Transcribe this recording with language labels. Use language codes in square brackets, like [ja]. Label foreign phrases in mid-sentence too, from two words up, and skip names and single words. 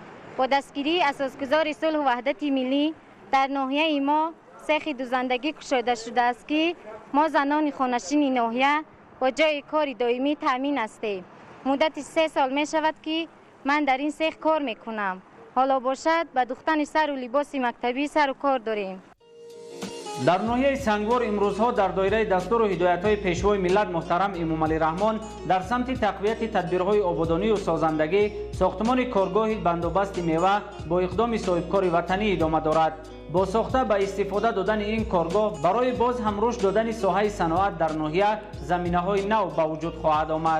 [tg] бо дастгирии асосгузори сулҳу ваҳдати миллӣ дар ноҳияи мо сехи дузандагӣ кушода шудааст ки мо занони хонашини ноҳия бо ҷои кори доимӣ таъмин ҳастем. муддати 3 сол мешавад ки ман дар ин сех кор мекунам. ҳоло бошад ба духтани сару либоси мактабӣ сару кор дорем. [fa] در ناحیه سنگوار امروزها در دایره دستور و هدایت‌های پیشوای ملت محترم امامعلی رحمان در سمت تقویت تدبیرهای آبادانی و سازندگی ساختمان کارگاه بندوبست میوه با اقدام صاحبکار وطنی ادامه دارد. با ساخته به استفاده دادن این کارگاه برای باز هم رشد دادن ساحه صنعت در ناحیه زمینه‌های نو به وجود خواهد آمد.